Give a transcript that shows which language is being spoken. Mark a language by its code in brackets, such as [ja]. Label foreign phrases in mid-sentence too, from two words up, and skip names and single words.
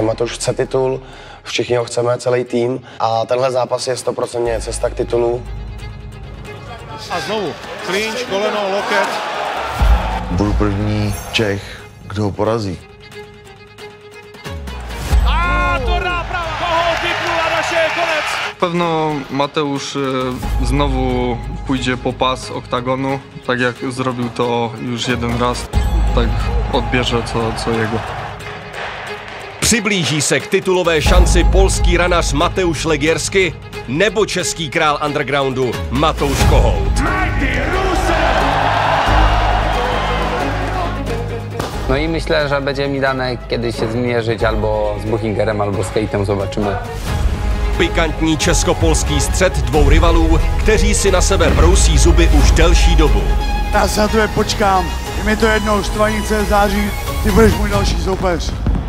[cs] Matouš chce titul, všichni ho chceme, celý tým a tenhle zápas je 100% cesta k titulu. A znovu clinch, koleno, loket. Budu první Čech, kdo ho porazí. A to náprava! Koho vypnul a naše je konec! [pl] Pewno Mateusz znowu pójdzie po pas oktagonu, tak jak zrobił to już jeden raz, tak odbierze co jego. [cs] Přiblíží se k titulové šanci polský ranař Mateusz Legierski nebo český král undergroundu Matouš Kohout. [pl] No i myślę, że będzie mi dane kiedyś się zmierzyć albo z Buchingerem, albo z Kejtem, zobaczymy. [cs] Pikantní česko-polský střet dvou rivalů, kteří si na sebe brousí zuby už delší dobu. Já se na tebe počkám, je mi to jednou, Štvanice, září, ty budeš můj další soupeř.